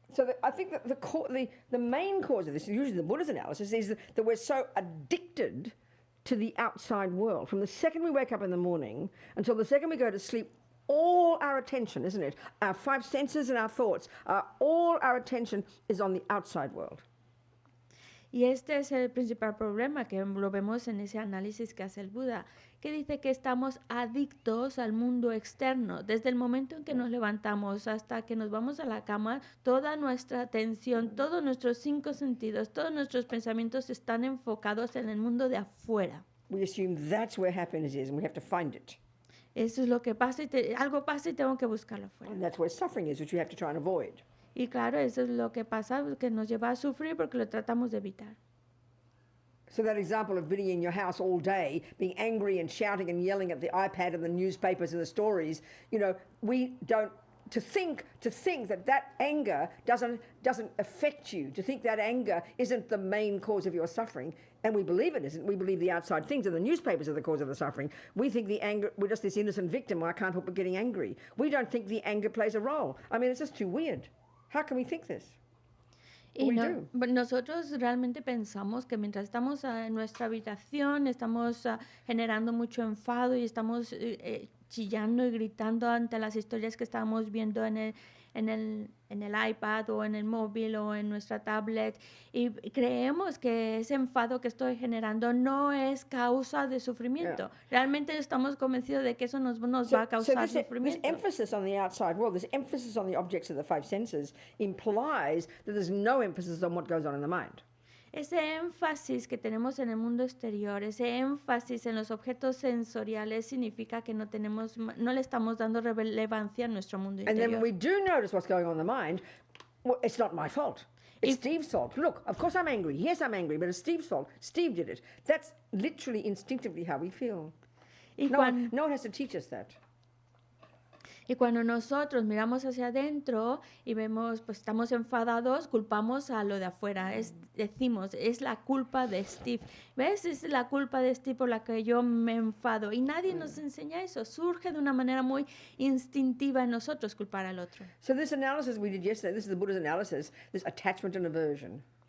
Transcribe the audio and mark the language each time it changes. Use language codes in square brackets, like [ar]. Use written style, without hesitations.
[en] So I think that the main cause of this, usually the Buddha's analysis, is that we're so addicted to the outside world. From the second we wake up in the morning until the second we go to sleep, all our attention, isn't it? Our five senses and our thoughts, all our attention is on the outside world. [es] Y este es el principal problema que lo vemos en ese análisis que hace el Buda, que dice que estamos adictos al mundo externo. Desde el momento en que nos levantamos hasta que nos vamos a la cama, toda nuestra atención, todos nuestros 5 sentidos, todos nuestros pensamientos están enfocados en el mundo de afuera. [en] We assume that's where happiness is and we have to find it. [es] Eso es lo que pasa algo pasa y tengo que buscarlo afuera. [en] And that's where suffering is, which we have to try and avoid. [es] Y claro, eso es lo que pasa, que nos lleva a sufrir porque lo tratamos de evitar. [en] So that example of being in your house all day, being angry and shouting and yelling at the iPad and the newspapers and the stories, we don't, to think that anger doesn't affect you, to think that anger isn't the main cause of your suffering, and we believe it isn't. We believe the outside things and the newspapers are the cause of the suffering. We think the anger, we're just this innocent victim, I can't help but getting angry. We don't think the anger plays a role. I mean, it's just too weird. How can we think this? [es] Y nosotros realmente pensamos que mientras estamos en nuestra habitación, estamos generando mucho enfado y estamos chillando y gritando ante las historias que estamos viendo en el iPad o en el móvil o en nuestra tablet y creemos que ese enfado que estoy generando no es causa de sufrimiento. Realmente estamos convencidos de que eso nos va a causar sufrimiento. [en] This emphasis on the outside world, this emphasis on the objects of the five senses implies that there's no emphasis on what goes on in the mind. [es] Ese énfasis que tenemos en el mundo exterior, ese énfasis en los objetos sensoriales significa que no le estamos dando relevancia a nuestro mundo interior. [en] And then we do notice what's going on in the mind. Well, it's not my fault. It's Steve's fault. Look, of course I'm angry. Yes, I'm angry, but it's Steve's fault. Steve did it. That's literally instinctively how we feel. No one has to teach us that. [es] Y cuando nosotros miramos hacia adentro y vemos, pues estamos enfadados, culpamos a lo de afuera. Decimos, es la culpa de Steve. ¿Ves? Es la culpa de Steve por la que yo me enfado. Y nadie nos enseña eso. Surge de una manera muy instintiva en nosotros culpar al otro. [en] So this analysis we did yesterday, this is the Buddha's analysis, this attachment and aversion.